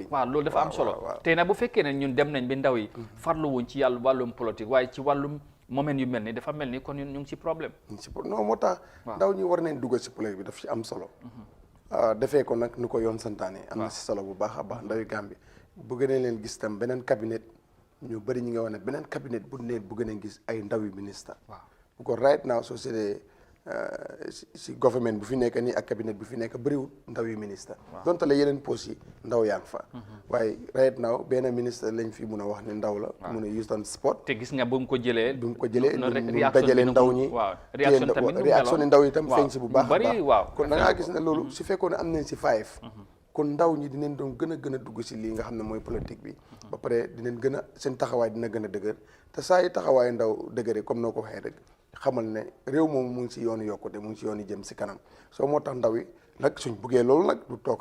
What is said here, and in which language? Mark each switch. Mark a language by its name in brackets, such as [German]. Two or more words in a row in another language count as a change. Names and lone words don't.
[Wolof] waaw loolu dafa am solo tey nag bu fekkee ne ñun dem nañ bi ndaw yi farlu wuñ ci yàlla wàllum politique waaye ci wàllum moment yu mel ni dafa mel ni kon ñu ngi ci problème non moo tax ndaw ñi war nañ dugg si politique bi daf ci am solo defee ko nag nu ko yoon santaane am na si solo bu baax a baax ndawi Gambie bëgg nañ leen gis tam beneen cabinet ñu bëri ñi nga wax ne beneen cabinet bu ne bëgg nañ gis ay ndawi ministre bu ko [English] right now [Wolof] soo seetee si government bu fi nekk nii ak cabinet bu fi nekk bëriwul ndawi ministre donte la yeneen poste yi ndaw yaa ngi fa waaye [English] right now [Wolof] benn ministre lañ fi mun a wax ne ndaw la mun a [English] use on sport [Wolof] te gis nga bu mu ko jëlee mu dajale ndaw ñi réaction ndaw yi tam feeñ si bu baax a baax kon da ngaa gis ne loolu su fekkoon ne am nañ si 5 kon ndaw ñi dinañ doon gën a dugg si lii nga xam ne mooy politique bi ba pare dinañ gën a seen taxawaay dina gën a dëgër te saa yi taxawaay ndaw dëgëre comme noo ko waxee rek xamal ne réew moom mu ngi si yoonu yokkute mu ngi si yoonu jëm si kanam soo moo tax ndaw yi nag suñ buggee loolu nag du toog